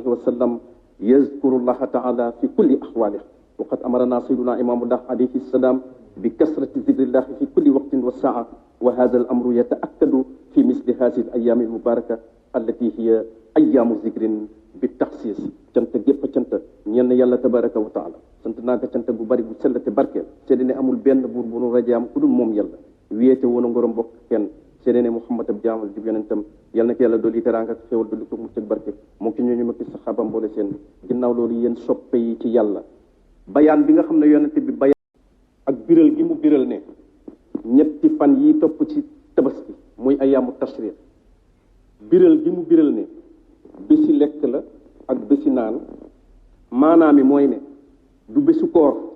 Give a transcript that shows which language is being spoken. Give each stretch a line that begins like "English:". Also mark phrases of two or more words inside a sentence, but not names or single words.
Arabic: وسلم يذكر الله تعالى في كل أحواله وقد أمرنا سيدنا إمام الله عليه السلام بكثرة ذكر الله في كل وقت وساعة وهذا الأمر يتأكد في مثل هذه الأيام المباركة التي هي أيام ذكر بالتخصيص
Wolof: cant gépp cant ñenn yàlla
Arabic: تبارك وتعالى
Wolof: sant naa ko cant bu bari bu sell te barkeel seede ne amul benn buur bu nu rajaam ku dul moom yàlla wéete woon a ngorom bokk kenn seede ne Muhammad ab jaamal di yonentam yàlla na ko yàlla dolli teraanga ak xéewal dolli ko mucc ak barke moo ci ñooñu makki saxaaba mboole seen ginnaaw loolu yéen soppe yi ci yàlla bayaan bi nga xam ne yonente bi bayaan ak biral gi mu biral ne ñetti fan yi topp ci tabaski muy
Arabic: أيام التشريق
Wolof: biral gi mu biral ne bési lekk la ak bési naan maanaam mooy ne du bésu koor